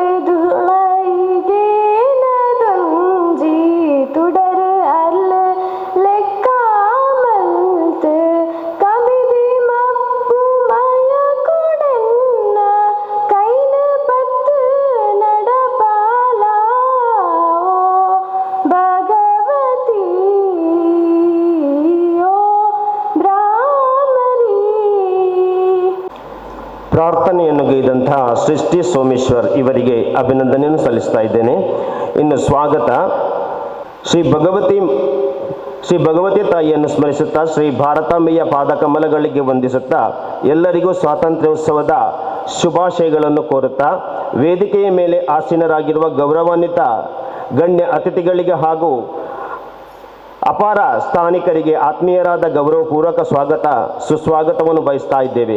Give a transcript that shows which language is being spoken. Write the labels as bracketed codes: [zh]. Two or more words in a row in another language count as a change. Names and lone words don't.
[tcy] ದುಳೈಗೆ ನದೊಂಜಿ ತುಡರು ಅರ್ಲು ಲೆಕ್ಕ ಮಲ್ತು ಕಬಿದಿ ಮಪ್ಪು ಮಯ ಕೊಡೆನ್ನ ಕೈನು ಪತ್ತು ನಡಪಾಲ ಓ ಭಗವತಿ ಓ ಬ್ರಾಹ್ಮರಿ. [kn] ಪ್ರಾರ್ಥನೆಯನ್ನು ಗೈದಂತಹ ಸೃಷ್ಟಿ ಸೋಮೇಶ್ವರ್ ಇವರಿಗೆ ಅಭಿನಂದನೆಯನ್ನು ಸಲ್ಲಿಸ್ತಾ ಇದ್ದೇನೆ. ಇನ್ನು ಸ್ವಾಗತ ಶ್ರೀ ಭಗವತಿ ತಾಯಿಯನ್ನು ಸ್ಮರಿಸುತ್ತಾ ಶ್ರೀ ಭಾರತಾಂಬೆಯ ಪಾದಕಮಲಗಳಿಗೆ ವಂದಿಸುತ್ತಾ ಎಲ್ಲರಿಗೂ ಸ್ವಾತಂತ್ರ್ಯೋತ್ಸವದ ಶುಭಾಶಯಗಳನ್ನು ಕೋರುತ್ತಾ ವೇದಿಕೆಯ ಮೇಲೆ ಆಸೀನರಾಗಿರುವ ಗೌರವಾನ್ವಿತ ಗಣ್ಯ ಅತಿಥಿಗಳಿಗೆ ಹಾಗೂ ಅಪಾರ ಸ್ಥಾನಿಕರಿಗೆ ಆತ್ಮೀಯರಾದ ಗೌರವಪೂರ್ವಕ ಸುಸ್ವಾಗತವನ್ನು ಬಯಸ್ತಾ ಇದ್ದೇವೆ.